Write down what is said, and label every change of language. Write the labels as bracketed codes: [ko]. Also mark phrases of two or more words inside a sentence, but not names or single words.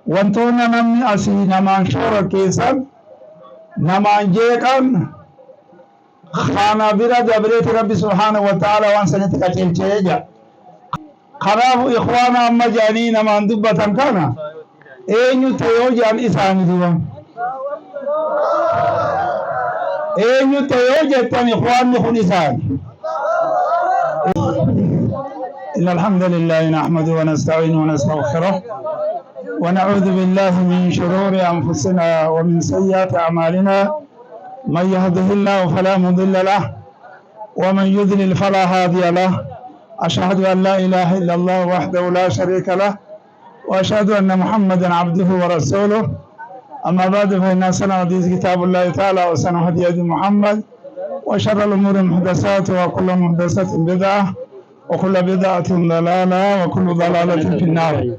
[om] wantoonni namni asii namaan shoora keessan namaan jeeqan kana bira dabreeti rabbi [ar] سبحانه وتعالى [om] waan sanitti qaceelchee jira. Kanaafu ikhwaana amma jedhanii namaan dubbatan kana eenyu ta'e yoo jedhan isaani duba eenyu ta'e yoo jettan ikhwaanni kun isaani. [ar] إن الحمد لله نحمده ونستعينه ونستغفره ونعوذ بالله من شرور أنفسنا ومن سيئات أعمالنا من يهده الله فلا مضل له ومن يضلل فلا هادي له أشهد أن لا إله إلا الله وحده لا شريك له وأشهد أن محمدا عبده ورسوله أما بعد فإن أحسن الحديث كتاب الله تعالى وأحسن هدي محمد وشر الأمور محدثاتها وكل محدثة بدعة وكل بدعة ضلالة وكل ضلالة في النار.